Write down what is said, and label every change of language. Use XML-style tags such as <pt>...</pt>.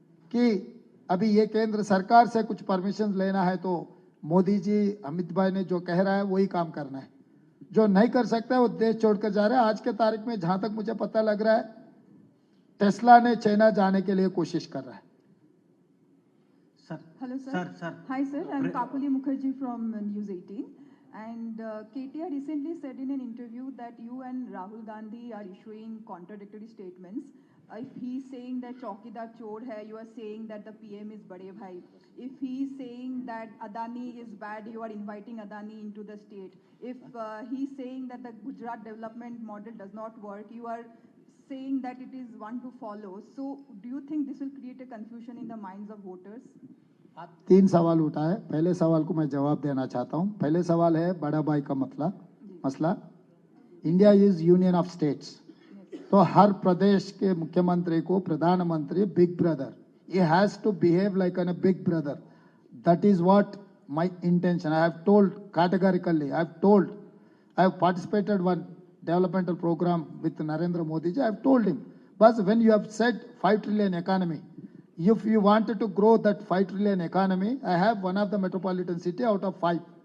<hi>कि अभी ये केंद्र सरकार से कुछ परमिशन लेना है तो मोदी जी, अमित भाई ने जो कह रहा है वही काम करना है. जो नहीं कर सकता है वो देश छोड़कर जा रहा है. आज के तारीख में जहां तक मुझे पता लग रहा है टेस्ला ने चाइना जाने के लिए कोशिश कर रहा है.</hi> <en>Hello sir. Hi sir, I'm Kapuli Mukherjee from News 18. And KTR recently said in an interview that you and Rahul Gandhi are issuing contradictory statements. If he's saying that</en> <hi>Chaukidar chor hai,</hi> <en>you are saying that the PM is Bade Bhai. If he's saying that Adani is bad, you are inviting Adani into the state. If he's saying that the Gujarat development model does not work, you are saying that it is one to follow. So do you think this will create a confusion in the minds of voters?</en> <hi>3 सवाल उठा है. पहले सवाल को मैं जवाब देना चाहता हूं. पहले सवाल है बड़ा भाई का मसला.</hi> <en>India is union of states,</en> <hi>तो हर प्रदेश के मुख्यमंत्री को प्रधानमंत्री</hi> <en>Big brother, he has to behave like a big brother. That is what my intention. I have told categorically, I have participated one developmental program with Narendra Modi ji. I have told him, but when you have said 5 trillion economy, if you wanted to grow that 5 trillion economy, I have one of the metropolitan city out of 5.</en>